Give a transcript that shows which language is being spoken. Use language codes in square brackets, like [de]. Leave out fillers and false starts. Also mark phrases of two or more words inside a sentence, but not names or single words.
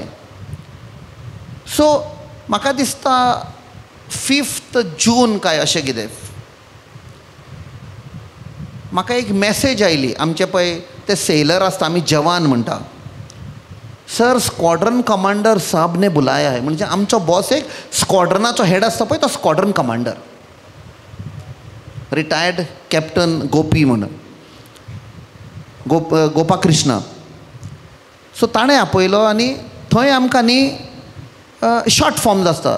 [kok] सो म्हाका दिसता 5th जून काय अशें कितें म्हाका एक मॅसेज आयली. आमचे पळय ते सेलर आसता, आमी जवान म्हणटा. [hi] सर [en] squadron commander [hi] साहब ने बुलाया है. [kok] म्हणजे आमचो बॉस एक स्क्वॉड्रनाचो हेड आसता पळय तो [en] squadron commander, retired captain [kok] गोपी म्हणून, गोपा कृष्ण. सो ताणें आपयलो आनी थंय आमकां न्ही [en] short forms [kok] आसता.